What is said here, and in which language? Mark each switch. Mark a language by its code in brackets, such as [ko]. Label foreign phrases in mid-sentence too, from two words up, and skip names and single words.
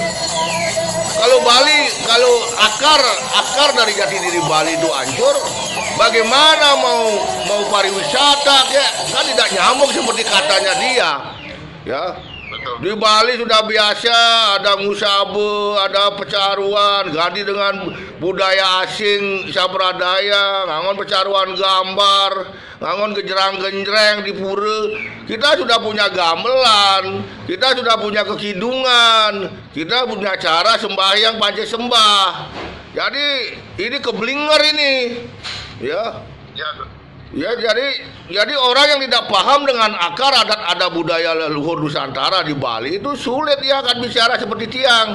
[id] Kalau akar dari jati diri Bali itu hancur, bagaimana mau pariwisata? Kan tidak nyambung seperti katanya dia. Ya. Di Bali sudah biasa ada musabe, ada pecaruan, ganti dengan budaya asing sabradaya, ngangon pecaruan gambar, ngangon gejerang-genjreng di pura. Kita sudah punya gamelan, kita sudah punya kekidungan, kita punya cara sembahyang panca sembah. Jadi ini keblinger ini, ya. Ya, jadi orang yang tidak paham dengan akar adat budaya leluhur Nusantara di Bali itu sulit dia akan bicara seperti Tiang.